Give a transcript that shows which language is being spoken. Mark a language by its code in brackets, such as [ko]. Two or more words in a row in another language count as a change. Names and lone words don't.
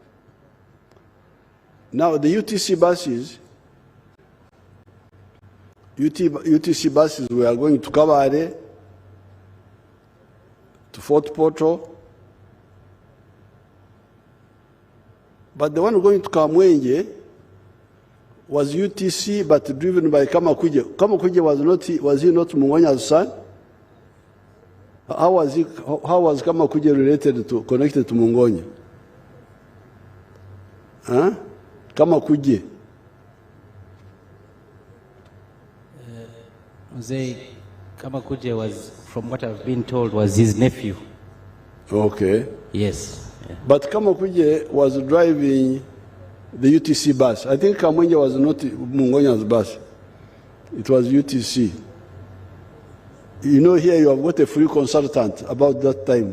[en] Now the UTC buses were going to Kabare, to Fort Portal, but the one going to Kamwenje was UTC, but driven by Kamakuje. Kamakuje was he not Mungonya's son? How was Kamakuje connected to Mungonya? Huh? Kamakuje. Kamakuje was, from what I've been told, was his nephew. Okay. Yes. Yeah. But Kamakuje was driving the UTC bus. I think Kamwenje was not Mungonya's bus. It was UTC. You know, here you have got a free consultant about that time.